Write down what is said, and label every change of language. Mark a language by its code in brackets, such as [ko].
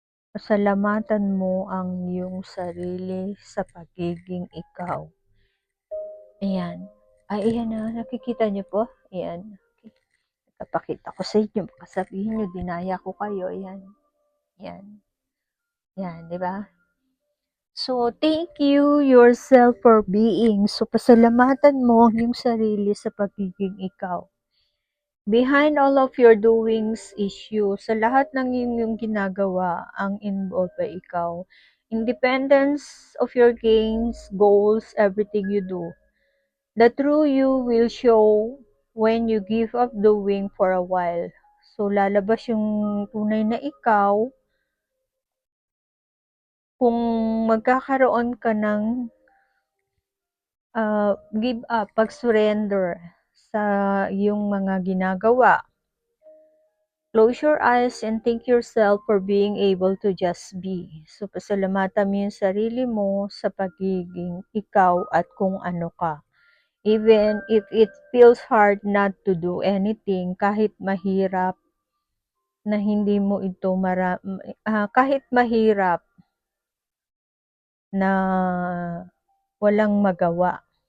[tl] Pasalamatan mo ang iyong sarili sa pagiging ikaw. Ayan. Ay, ayan na. Nakikita niyo po? Ayan. Okay. Napakita ko sa inyo. Baka sabihin niyo, dinaya ko kayo. Ayan. Ayan. Yan, di ba? So, [en] thank you yourself for being. [tl] So, pasalamatan mo yung sarili sa pagiging ikaw. [en] Behind all of your doings is you. [tl] Sa lahat ng yung ginagawa, ang involved ay ikaw. [en] Independence of your gains, goals, everything you do. The true you will show when you give up doing for a while. [tl] So, lalabas yung tunay na ikaw kung magkakaroon ka ng give up, pag-surrender sa iyong mga ginagawa. [en] Close your eyes and thank yourself for being able to just be. [tl] So, pasalamatan mo yung sarili mo sa pagiging ikaw at kung ano ka. [en] Even if it feels hard not to do anything, [tl] kahit mahirap na hindi mo ito kahit mahirap na walang magawa.